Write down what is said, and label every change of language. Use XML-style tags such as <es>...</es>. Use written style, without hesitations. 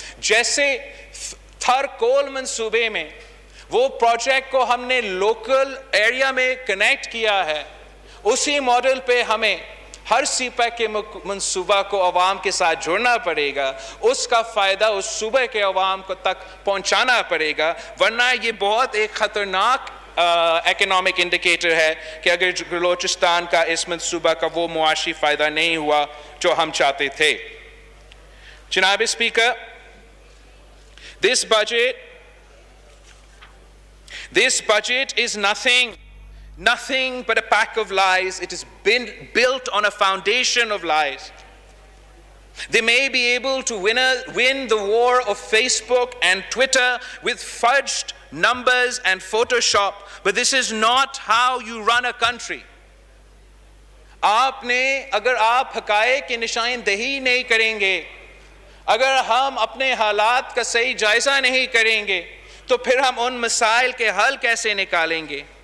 <ur>جیسے تھر کول منصوبے میں وہ پروجیکٹ کو ہم نے لوکل ایریا میں کنیکٹ کیا ہے, اسی ماڈل پہ ہمیں ہر سی پیک کے منصوبہ کو عوام کے ساتھ جوڑنا پڑے گا, اس کا فائدہ اس صوبے کے عوام کو تک پہنچانا پڑے گا. ورنہ یہ بہت ایک خطرناک اکنامک انڈیکیٹر ہے کہ اگر بلوچستان کا اس منصوبہ کا وہ معاشی فائدہ نہیں ہوا جو ہم چاہتے تھے. جناب speaker,</ur> <en>This budget is nothing but a pack of lies. It has been built on a foundation of lies. They may be able to win the war of Facebook and Twitter with fudged numbers and Photoshop, but this is not how you run a country.</en> <ur>اگر آپ حقائق کی نشاندہی نہیں کریں گے، اگر ہم اپنے حالات کا صحیح جائزہ نہیں کریں گے تو پھر ہم ان مسائل کے حل کیسے نکالیں گے؟</ur>